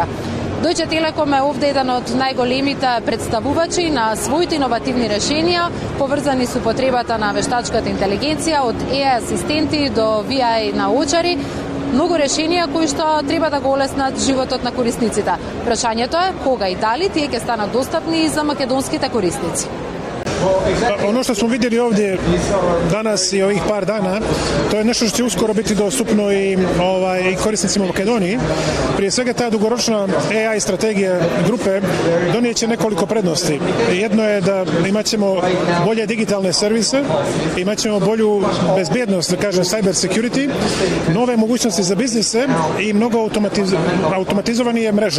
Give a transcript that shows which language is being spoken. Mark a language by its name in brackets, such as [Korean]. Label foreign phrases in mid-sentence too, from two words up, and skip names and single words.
[Macedonian] Deutsche Telekom е овде еден од најголемите представувачи на своите иновативни решенија, поврзани со потребата на вештачката интелигенција, од AI асистенти до VI научари, многу решенија кои што треба да го олеснат животот на корисниците. Прашањето е кога и дали тие ќе станат достапни и за македонските корисници. [Serbian] Ono što smo vidjeli ovdje danas i ovih par dana, to je nešto što će uskoro biti dostupno i korisnicima u Makedoniji. Prije svega ta dugoročna AI strategija grupe donijeće nekoliko prednosti. Jedno je da imat ćemo bolje digitalne servise, imat ćemo bolju bezbjednost, da kažem [English] cyber security, [Serbian] nove mogućnosti za biznise i mnogo automatizovanije mreže.